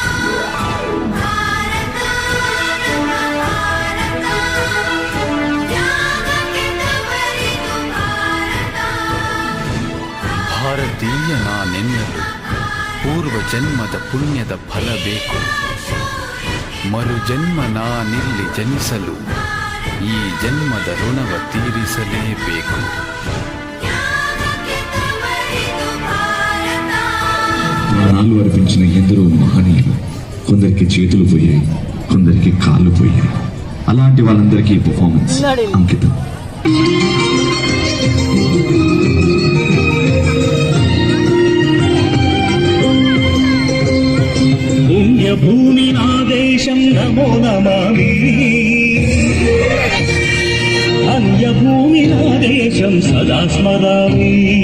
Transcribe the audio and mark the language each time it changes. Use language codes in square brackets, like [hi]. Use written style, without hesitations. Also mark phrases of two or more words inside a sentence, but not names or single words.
[kn] ಭಾರತ ನಮ್ಮ ಭಾರತ, ತ್ಯಾಗಕ್ಕೆ ತವರಿದು ಭಾರತ. ಭಾರತೀಯ ನಾನೆನ್ನಲು ಪೂರ್ವ ಜನ್ಮದ ಪುಣ್ಯದ ಫಲ ಬೇಕು. ಮರು ಜನ್ಮ ನಾನಿಲ್ಲಿ ಜನಿಸಲು ಈ ಜನ್ಮದ ಋಣವ ತೀರಿಸಲೇಬೇಕು. [te] ప్రాణాలు అర్పించిన ఎందరో మహనీయులు, కొందరికి చేతులు పోయాయి, కొందరికి కాళ్ళు పోయాయి. అలాంటి వాళ్ళందరికీ ఈ పర్ఫార్మెన్స్ అంకితం. పుణ్యభూమి నా దేశం నమో నమామి, అన్యభూమి నా దేశం సదా స్మరామి.